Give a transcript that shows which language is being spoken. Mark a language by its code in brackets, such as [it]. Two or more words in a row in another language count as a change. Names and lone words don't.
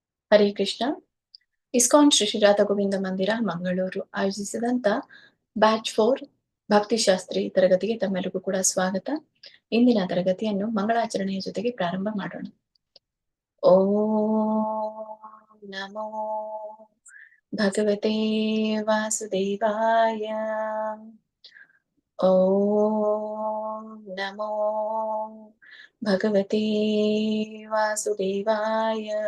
[kn] ಹರೇ ಕೃಷ್ಣ. ಇಸ್ಕಾನ್ ಶ್ರೀ ರಾಧಾ ಗೋವಿಂದ ಮಂದಿರ ಮಂಗಳೂರು ಆಯೋಜಿಸಿದಂತ ಬ್ಯಾಚ್ 4 ಭಕ್ತಿಶಾಸ್ತ್ರಿ ತರಗತಿಗೆ ತಮ್ಮೆಲ್ಲರಿಗೂ ಕೂಡ ಸ್ವಾಗತ. ಇಂದಿನ ತರಗತಿಯನ್ನು ಮಂಗಳಾಚರಣೆಯ ಜೊತೆಗೆ ಪ್ರಾರಂಭ ಮಾಡೋಣ. [sa] ಓಂ ನಮೋ ಭಗವತೆ ವಾಸುದೇವಾಯ. ಓಂ ನಮೋ ಭಗವತೆ ವಾಸುದೇವಾಯ.